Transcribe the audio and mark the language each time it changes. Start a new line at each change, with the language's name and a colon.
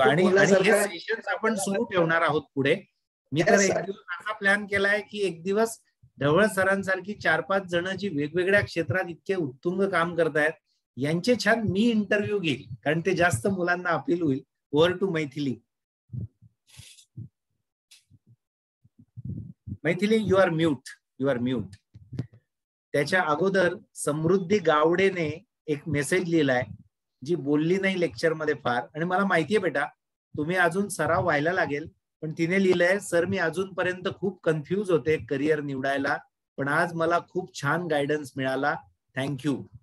Marathi: आणि हे सेशन्स आपण सुरू ठेवणार आहोत पुढे. मी तर एक दिवस असा प्लॅन केलाय की एक दिवस ढवळ सरांसारखी 4-5 जण जी वेगवेगळ्या क्षेत्रात इतके उत्तुंग काम करतायत यांचे छान मी इंटरव्ह्यू घेईल, कारण ते जास्त मुलांना अपील होईल.
English: Over to Maithili. Maithili, you are mute, you are mute.
Marathi: त्याच्या अगोदर समृद्धी गावडेने एक मेसेज लिहिलाय, जी बोलली नाही लेक्चर मध्ये फार, आणि मला माहितीये बेटा तुम्ही अजून सराव व्हायला लागेल, पण तिने लिहिलंय, सर मी अजूनपर्यंत खूप कन्फ्यूज होते करिअर निवडायला, पण आज मला खूप छान गायडन्स मिळाला. थँक्यू.